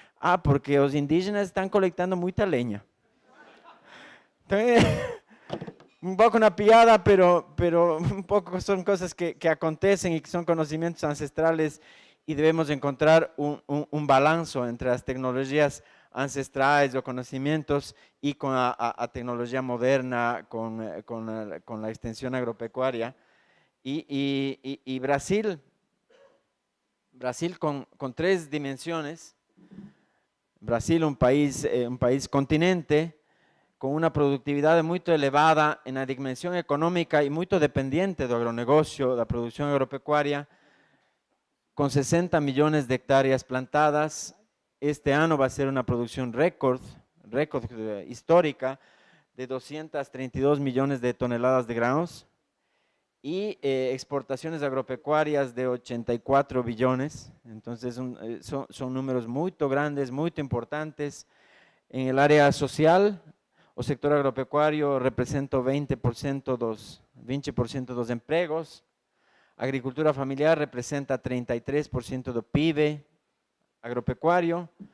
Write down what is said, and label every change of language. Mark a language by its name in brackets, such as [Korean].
[Portuguese] Ah, porque os indígenas estão coletando muita lenha. Então, um pouco na piada, pero um pouco são coisas que acontecem e que são conhecimentos ancestrales e devemos encontrar um balanço entre as tecnologias ancestrais ou conhecimentos e com a tecnologia moderna, com a extensão agropecuária. E Brasil [Spanish] Brasil con tres dimensiones. [Portuguese] Brasil, [Spanish] un país continente, con una [Portuguese] productividade muito elevada na dimensão econômica e muito dependente do agronegócio, da produção agropecuária, com 60 milhões de hectáreas plantadas. Este ano vai ser uma produção recorde histórica, de 232 milhões de toneladas de grãos [Spanish] y exportaciones agropecuarias de 84 billones. Entonces son números muy grandes, muy importantes. En el área social, el sector agropecuario representa 20% [Portuguese] dos empregos. Agricultura familiar representa 33% do PIB agropecuario.